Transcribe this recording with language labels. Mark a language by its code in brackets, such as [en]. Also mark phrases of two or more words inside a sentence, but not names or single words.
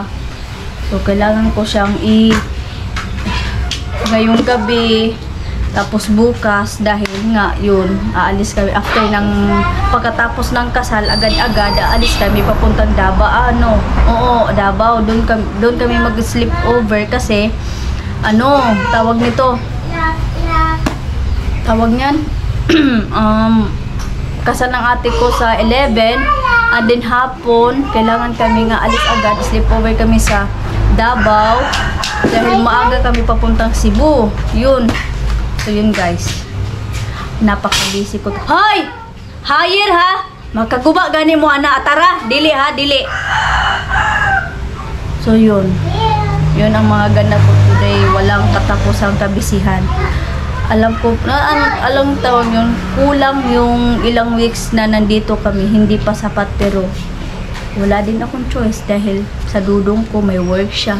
[tl] So kailangan ko siyang ngayong gabi, tapos bukas, dahil nga yun, aalis kami after pagkatapos ng kasal, agad-agad aalis kami papuntang Davao. Davao, doon kami mag- [en] sleep over [tl] kasi tawag niyan kasal ng ate ko sa 11, [en] and then [tl] hapon kailangan kami nga alis agad, [en] sleep over [tl] kami sa Davao dahil maaga kami papuntang Cebu. Yun. So yun guys, napaka-busy ko. Hoy! Hire ha! [ceb] Magkaguba gani mo ana, tara, dili ha, dili. [tl] So yun ang mga ganap ko today. ay walang katapusang kabisihan. Alam ko, alam tawag yun, kulang yung ilang weeks na nandito kami, hindi pa sapat, pero wala din akong choice dahil sa dudong ko may work siya.